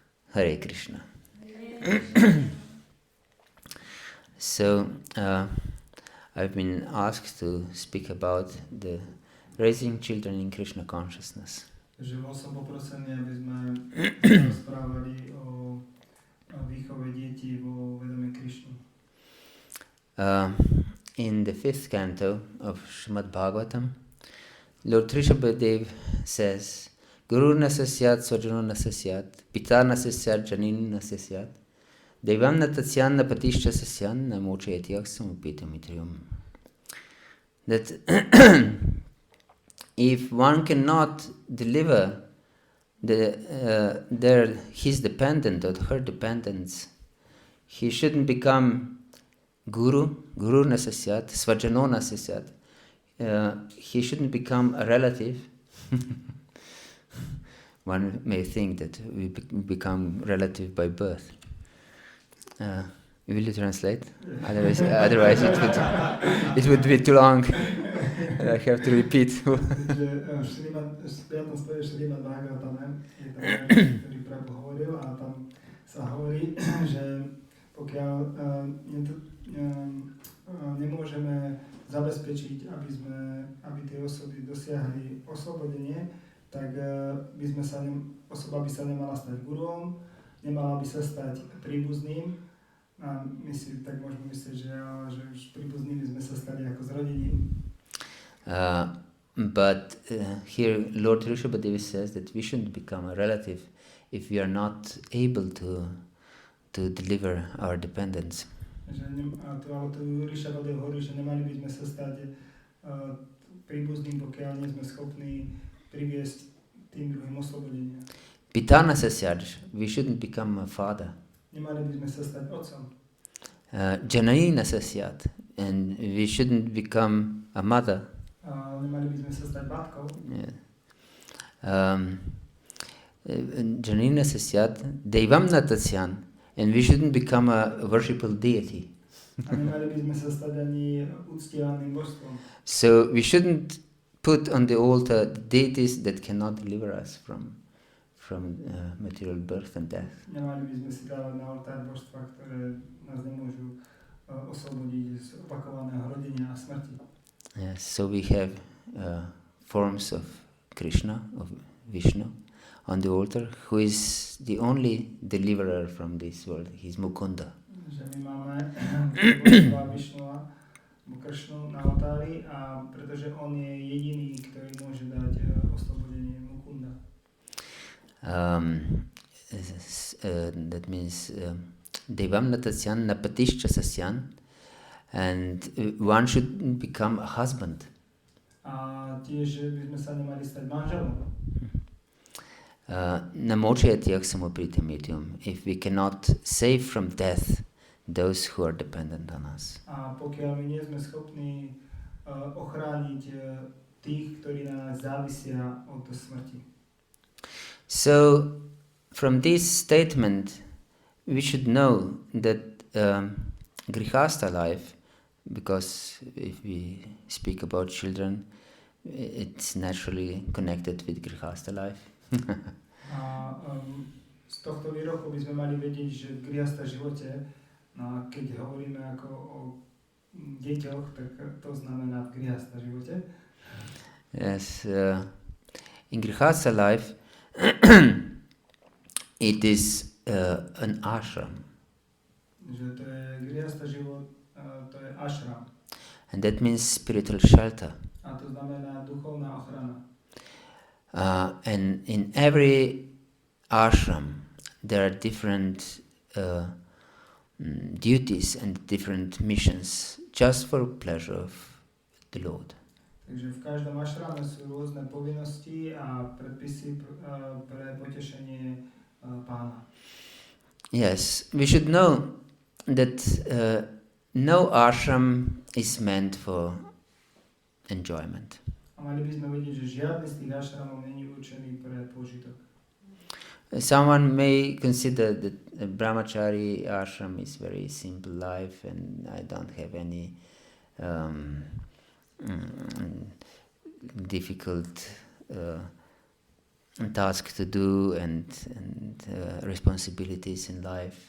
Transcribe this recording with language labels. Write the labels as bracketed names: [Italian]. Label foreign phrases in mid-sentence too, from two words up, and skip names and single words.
[Sanskrit] Hare Krishna. [English] So, I've been asked to speak about the raising children in Krishna consciousness. [Slovak] Že bol som poprosený, aby sme rozprávali o výchove detí vo vedomí Krišny. [English] In the 5th canto of Srimad Bhagavatam, Lord Rishabhadev says, [Sanskrit] Guru nasasyat svajano nasasyat, pita nasasyat janin nasasyat, devam natasyan napatishcha sasyan namochayati aksamupitam. [English] That if one cannot deliver his dependent or her dependence, he shouldn't become [Sanskrit] guru nasasyat, svajano nasasyat. [English] He shouldn't become a relative. One may think that we become relative by birth. Will you translate? Otherwise it would be too long. I have to repeat. [Slovak] V 5. speve Srimad Bhagavatame je tam verš, ktorý Prabhu hovoril, a tam sa hovorí, že pokiaľ nemôžeme zabezpečiť, aby tie osoby dosiahli oslobodenie, tak osoba by sa nemala stať guruom, nemala by sa stať príbuzným. A my si tak môžeme myslieť, že už príbuznými sme sa stali ako z rodiny. [English] But here Lord Rishabhadev says that we shouldn't become a relative if we are not able to deliver our dependence. [Slovak] Tu Rishabhadev hovorí, že nemali by sme sa stať príbuzným, pokiaľ nie sme schopní priviesť tým druhým oslobodenia. [Sanskrit] Pitana sasyad, [English] we shouldn't become a father. [Slovak] Nemali by sme sa stať otcom. [Sanskrit] Janayina sasyad, [English] and we shouldn't become a mother. [Slovak] Nemali by sme sa stať matkou. [Sanskrit] Janayina sasyad, devam natasyan, [English] and we shouldn't become a worshipful deity. [Slovak] A nemali by sme sa stať ani uctievaným božstvom. [English] So we shouldn't put on the altar the deities that cannot deliver us from material birth and death. [Slovak] Nemali by sme si dávať na oltár božstva, ktoré nás nemôžu oslobodiť z opakovaného rodenia a smrti. [English] Yes, so we have forms of Krishna, of Vishnu, on the altar, who is the only deliverer from this world. He's Mukunda. [Slovak] Že my máme božstva Višnua, Kršnu na oltári, a pretože on je jediný, ktorý môže dať oslobodenie, Mukunda. [English] That means [Sanskrit] Devam natasyan napatishcha sasyan, [English] and one should become a husband. [Slovak] A tiež by sme sa nemali stať manželom. [Sanskrit] Namochayati aksamupritamitium, [English] if we cannot save from death those who are dependent on us. [Slovak] A pokiaľ my nie sme schopní ochrániť tých, ktorí na nás závisia od smrti. [English] So, from this statement, we should know that grihastha life, because if we speak about children, it's naturally connected with grihastha life. [Slovak] A z tohto výroku by sme mali vedieť, že v grihastha živote, no, keď hovoríme ako o deťoch, tak to znamená v grihastha živote. [English] Yes, in grihastha life, it is an ashram. [Slovak] Že to je grihastha život, to je ashram. [English] And that means spiritual shelter. [Slovak] A to znamená duchovná ochrana. [English] And in every ashram, there are different duties and different missions, just for pleasure of the Lord. [Slovak] Takže v každom ašrame sú rôzne povinnosti a predpisy pre potešenie Pána. [English] Yes, we should know that no ashram is meant for enjoyment. [Slovak] A mali by sme vedieť, že žiadny z tých ašramov není určený pre požitok. [English] Someone may consider that a brahmachari ashram is very simple life and I don't have any difficult task to do and responsibilities in life.